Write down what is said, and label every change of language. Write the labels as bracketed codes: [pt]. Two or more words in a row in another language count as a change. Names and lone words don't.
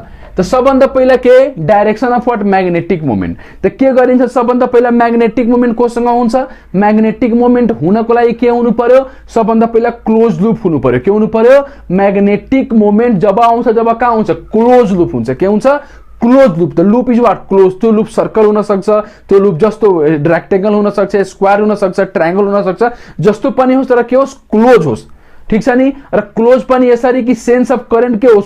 [ne] तो सबभन्दा पहिला के [en] direction of what? magnetic moment. [ne] त के गरिन्छ? सबभन्दा पहिला [en] magnetic moment [ne] कोसँग हुन्छ? [en] magnetic moment [ne] हुनको लागि के हुनु पर्यो? सबभन्दा पहिला [en] close loop [ne] हुनु पर्यो। के हुनु पर्यो? [en] magnetic moment [ne] जब आउँछ, जब कहाँ हुन्छ? [en] close loop [ne] हुन्छ। के हुन्छ? [en] close loop. the loop is what? close. [ne] त्यो लूप सर्कल हुन सक्छ, त्यो लूप जस्तो रेक्टेंगल हुन सक्छ, स्क्वायर हुन सक्छ, ट्रायंगल हुन सक्छ, जस्तो पनि होस् तर के होस्? क्लोज होस्। ठीक छ नि। र क्लोज पनि यसरी कि [en] sense of current [ne] के होस्?